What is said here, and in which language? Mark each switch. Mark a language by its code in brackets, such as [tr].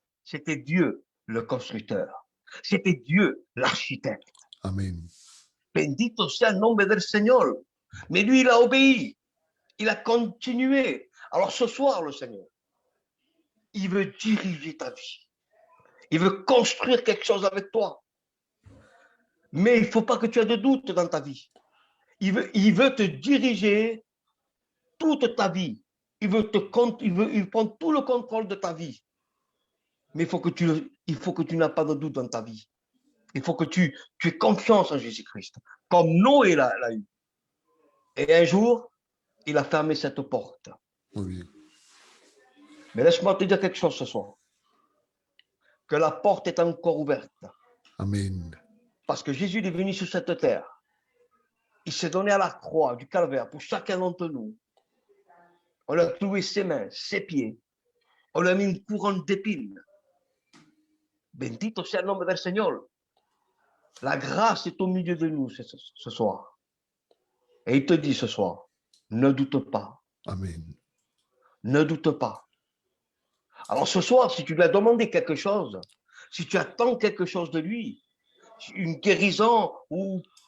[fr] C'était Dieu, le constructeur. C'était Dieu, l'architecte. Amen. [es] Bendito sea el nombre del Señor. [fr] Mais lui, il a obéi. Il a continué. Alors ce soir, le Seigneur, il veut diriger ta vie. Il veut construire quelque chose avec toi. Mais il ne faut pas que tu aies de doute dans ta vie. Il veut te diriger toute ta vie. Il prend tout le contrôle de ta vie. Mais il faut que tu n'as pas de doute dans ta vie. Il faut que tu aies confiance en Jésus-Christ, comme Noé l'a eu. Et un jour, il a fermé cette porte. Oui. Mais laisse-moi te dire quelque chose ce soir. Que la porte est encore ouverte. Amen. Parce que Jésus est venu sur cette terre. Il s'est donné à la croix du calvaire pour chacun d'entre nous. On a cloué ses mains, ses pieds. On lui a mis une couronne d'épines. [es] Bendito sea el nombre del Señor. [fr] La grâce est au milieu de nous ce soir. Et il te dit ce soir, ne doute pas. Amen. Ne doute pas. Alors ce soir, si tu lui as demandé quelque chose, si tu attends quelque chose de lui, une guérison ou